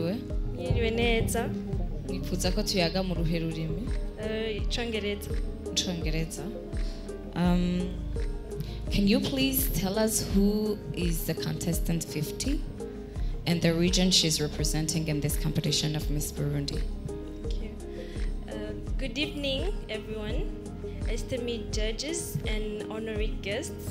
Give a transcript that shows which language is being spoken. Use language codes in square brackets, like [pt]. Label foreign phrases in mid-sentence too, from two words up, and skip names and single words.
[rn] Mwiriwe neza. Nifuza ko tuyaga mu ruhe rurimi? Congereza. Congereza. [en] Can you please tell us who is the contestant 50 and the region she's representing in this competition of Miss Burundi? Thank you. Good evening, everyone, esteemed judges and honorary guests.